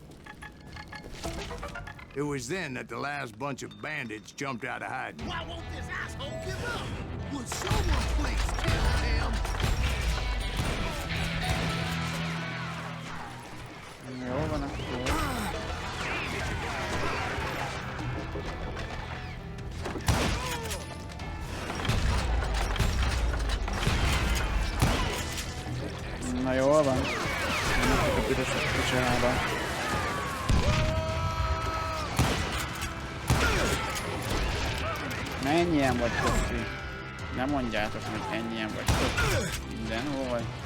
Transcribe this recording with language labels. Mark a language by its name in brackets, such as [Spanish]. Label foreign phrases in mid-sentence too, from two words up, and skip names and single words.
[English] It was then that the last bunch of bandits jumped out of hiding. Why won't this asshole give up? Would someone please kill him? [Hungarian] Jó van akkor. Na jól van. Mennek a büdösök kicsába. Mennyien vagytok ti? Nem mondjátok, hogy ennyien vagytok. Mindenhol vagy.